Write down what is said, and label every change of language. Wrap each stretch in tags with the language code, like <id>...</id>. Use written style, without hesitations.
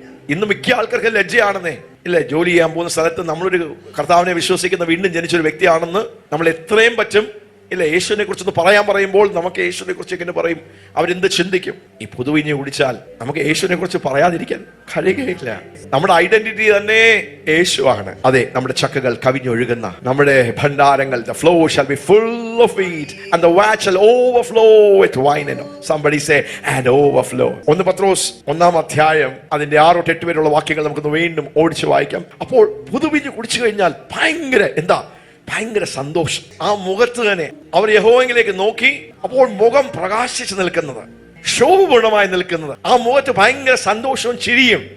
<ml>ഇന്ന് മിക്ക ആൾക്കാർക്ക് ലജ്ജയാണെന്നേ, ഇല്ലേ? ജോലി ചെയ്യാൻ പോകുന്ന സ്ഥലത്ത് നമ്മളൊരു കർത്താവിനെ വിശ്വസിക്കുന്ന വീണ്ടും ജനിച്ചൊരു വ്യക്തിയാണെന്ന് നമ്മൾ എത്രയും പറ്റും, ഇല്ല, യേശുവിനെ കുറിച്ചൊന്ന് പറയാൻ പറയുമ്പോൾ നമുക്ക് യേശുവിനെ കുറിച്ച് എങ്ങനെ പറയും? അവരെന്ത് ചിന്തിക്കും? ഈ പുതുവീഞ്ഞ് കുടിച്ചാൽ നമുക്ക് യേശുവിനെ കുറിച്ച് പറയാതിരിക്കാൻ കഴിയുകയില്ല. നമ്മുടെ ഐഡന്റിറ്റി തന്നെ യേശുവാണ്. അതെ, നമ്മുടെ ചക്കകൾ കവിഞ്ഞൊഴുകുന്ന നമ്മുടെ ഭണ്ഡാരങ്ങൾ,</ml> <en>the flow shall be full of wheat and the vat shall overflow with wine. Somebody say and overflow.</en> <ml>1 പത്രോസ് 1-ാം അധ്യായം അതിന്റെ 6-8 വരെയുള്ള വാക്യങ്ങൾ നമുക്കൊന്ന് വീണ്ടും ഓടിച്ചു വായിക്കാം. അപ്പോൾ പുതുവീഞ്ഞ് കുടിച്ചു കഴിഞ്ഞാൽ ഭയങ്കര സന്തോഷം. ആ മുഖത്ത് തന്നെ അവർ യഹോവയിലേക്ക് നോക്കി, അപ്പോൾ മുഖം പ്രകാശിച്ചു നിൽക്കുന്നത്, ശോഭപൂർണമായി നിൽക്കുന്നത്, ആ മുഖത്ത് ഭയങ്കര സന്തോഷവും ചിരിയും.</ml>